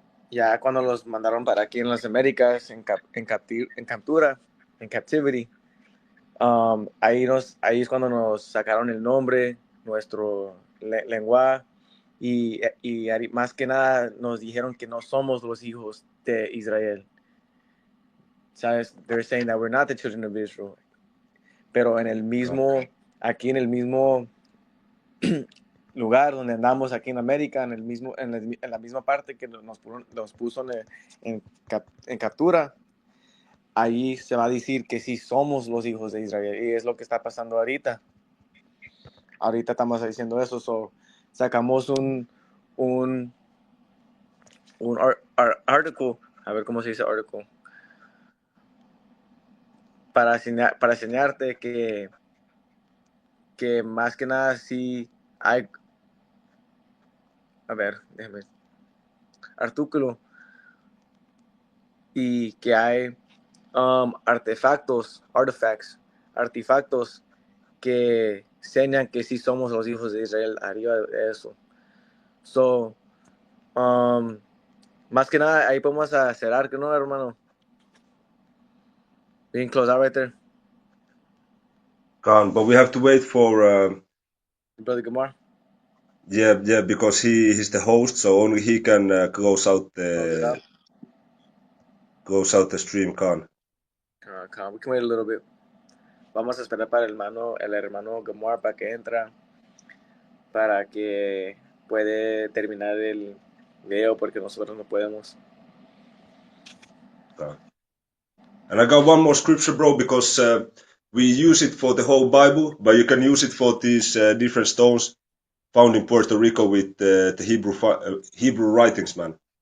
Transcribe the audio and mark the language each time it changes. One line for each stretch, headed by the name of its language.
Spanish: ya cuando los mandaron para aquí en las Américas, en captura, en captivity, ahí es cuando nos sacaron el nombre, nuestro lenguaje, y más que nada nos dijeron que no somos los hijos de Israel. ¿Sabes?
English: They're saying that we're not the children of Israel.
Spanish: Pero aquí en el mismo lugar donde andamos aquí en América, en la misma parte que nos puso en captura, ahí se va a decir que sí somos los hijos de Israel. Y es lo que está pasando ahorita. Ahorita estamos diciendo eso. Sacamos un article, a ver cómo se dice article, para enseñarte que más que nada sí hay, a ver, déjame, artículo, y que hay artefactos que enseñan que sí somos los hijos de Israel arriba de eso. So, más que nada, ahí podemos cerrar, ¿no, hermano?
English: We can close out right there. But we have to wait for Brother Gamar. yeah, because he's the host, so only he can close out the stream, Khan. We can wait a little bit.
Spanish: Vamos a esperar para el hermano Gamar para que entra, para que puede terminar el video, porque nosotros no podemos.
English: And I got one more scripture, bro, because we use it for the whole Bible, but you can use it for these different stones found in Puerto Rico with the Hebrew writings, man.